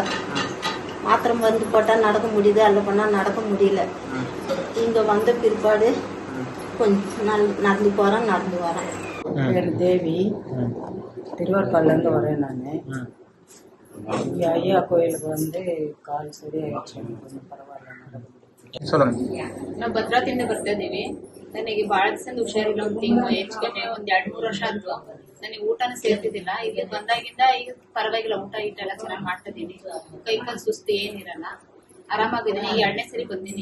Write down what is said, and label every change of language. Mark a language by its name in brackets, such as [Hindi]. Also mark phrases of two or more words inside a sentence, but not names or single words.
[Tamil] மாத்திரை மருந்து போட்டா நடக்க முடியுது, அல்ல பண்ணா நடக்க முடியல. இங்க வந்த பிற்பாடு கொஞ்சம் நடந்து போறேன், நடந்து வரேன். பேர் தேவி, திருவாரூர்லேருந்து வரேன். நான் இங்கே ஐயா கோயிலுக்கு வந்து [Kannada] ಕಾಲು ಸರಿಯಾಗಿ ಪರವಾಗಿಲ್ಲ. [Tamil] சொல்லுங்க. [Kannada] ನಾವು ಭದ್ರಾತಿಂದ ಬರ್ತಾ ಇದೀವಿ. ನನಗೆ ಬಹಳ ದಿವಸ ಹುಷಾರಿಲ್ಲ, ಒಂದು ತಿಂಗಳು ಹೆಚ್ಚು ಕಮ್ಮಿ 1-2-3 ವರ್ಷ ಆದ್ರು. ನನಗೆ ಊಟನ ಸೇರ್ತಿದ್ದಿಲ್ಲ. ಇಲ್ಲಿ ಬಂದಾಗಿಂದ ಈಗ ಪರವಾಗಿಲ್ಲ, ಊಟ ಗೀಟ ಎಲ್ಲ ಚೆನ್ನಾಗಿ ಮಾಡ್ತಿದ್ದೀನಿ. ಕೈ ಕಾಲು ಸುಸ್ತು ಏನಿರಲ್ಲ, ಆರಾಮಾಗಿದ್ದೀನಿ. ಈಗ 2ನೇ ಸರಿ ಬಂದಿನಿ.